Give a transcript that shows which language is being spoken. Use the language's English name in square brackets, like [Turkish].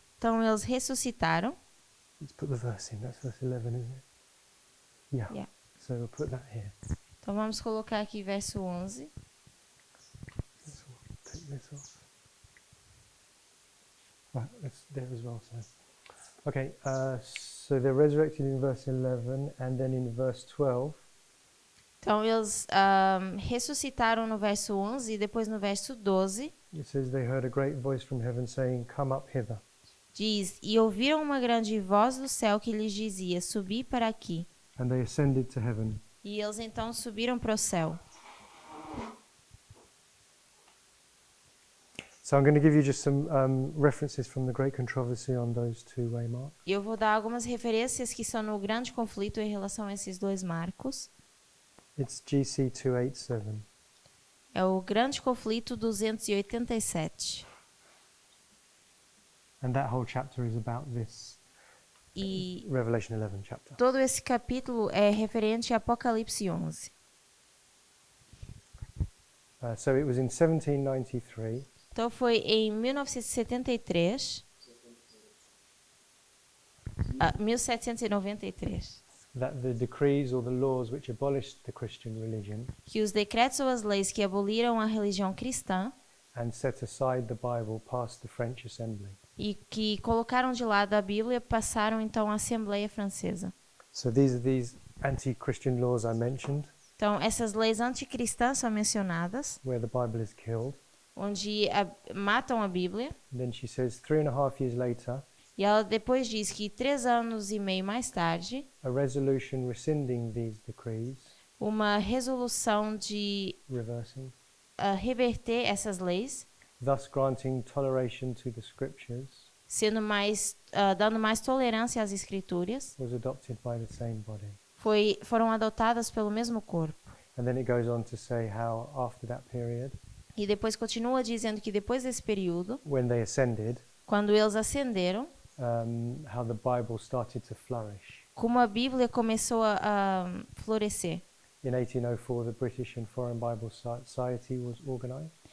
[Portuguese] Então, eles ressuscitaram. [English] Let's put the verse in. That's verse 11, isn't it? Yeah. Yeah. So we'll put that here. [Portuguese] Então, vamos colocar aqui verso 11. [English] Let's take this off. Right, it's there as well. So Okay, so they're resurrected in verse 11, and then in verse 12, [Portuguese] Então, eles ressuscitaram no verso 11 e depois no verso 12 [English] it says they heard a great voice from heaven saying, "Come up hither." [Portuguese] diz: E ouviram uma grande voz do céu que lhes dizia: Subi para aqui. [English] And they ascended to heaven. [Portuguese] E eles então subiram para o céu. [English] So I'm going to give you just some references from the great controversy on those two waymarks. [Portuguese] E eu vou dar algumas referências que são no grande conflito em relação a esses dois marcos. [English] It's GC 287. [Portuguese] É o grande conflito 287. [English] And that whole chapter is about this. [Portuguese] E [English] Revelation 11 chapter. [Portuguese] todo esse capítulo é referente a Apocalipse 11. [English] So it was in 1793 [Portuguese] Então foi em 1973, 1793, [English] that the decrees or the laws which abolished the Christian religion [Portuguese] que os decretos ou as leis que aboliram a religião cristã [English] and set aside the Bible passed the French Assembly. [Portuguese] e que colocaram de lado a Bíblia passaram então à Assembleia Francesa. [English] So these anti-Christian laws I mentioned, [Portuguese] Então essas leis anticristãs são mencionadas, [English] where the Bible is killed. [Portuguese] onde matam a Bíblia. [English] And then she says 3.5 years later, [Portuguese] E ela depois diz que 3 anos e meio mais tarde, [English] a resolution rescinding these decrees, [Portuguese] uma resolução de [English] reversing, [Portuguese] reverter essas leis, [English] thus granting toleration to the scriptures, [Portuguese] sendo dando mais tolerância às escrituras, [English] was adopted by the same body. [Portuguese] foram adotadas pelo mesmo corpo. [English] And then it goes on to say how after that period, [Portuguese] E depois continua dizendo que depois desse período, [English] when they ascended, [Portuguese] quando eles ascenderam, [English] how the Bible started to flourish. [Portuguese] como a Bíblia começou a florescer. [English] In 1804, the British and Foreign Bible Society was organized.